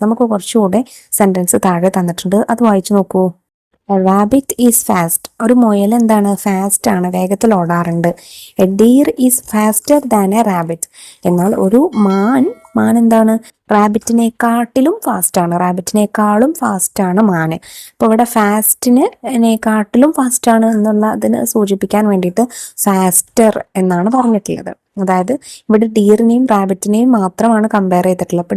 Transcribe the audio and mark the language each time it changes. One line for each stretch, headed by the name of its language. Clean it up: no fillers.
Malayalam: നമുക്ക് കുറച്ചുകൂടെ സെന്റൻസ് താഴെ തന്നിട്ടുണ്ട്, അത് വായിച്ചു നോക്കൂ.
English: A rabbit is fast.
Malayalam: ഒരു മുയൽ എന്താണ്? ഫാസ്റ്റ് ആണ്, വേഗത്തിൽ ഓടാറുണ്ട്.
English: A deer is faster than a rabbit.
Malayalam: എന്നാൽ ഒരു മാൻ എന്താണ്? റാബിറ്റിനെക്കാട്ടിലും ഫാസ്റ്റ് ആണ്, റാബിറ്റിനേക്കാളും ഫാസ്റ്റ് ആണ് മാന്. അപ്പോൾ ഇവിടെ ഫാസ്റ്റിനെക്കാട്ടിലും ഫാസ്റ്റ് ആണ് എന്നുള്ള അതിന് സൂചിപ്പിക്കാൻ വേണ്ടിയിട്ട് ഫാസ്റ്റർ എന്നാണ് പറഞ്ഞിട്ടുള്ളത്. അതായത് ഇവിടെ ഡീറിനെയും റാബിറ്റിനെയും മാത്രമാണ് കമ്പയർ ചെയ്തിട്ടുള്ളത്.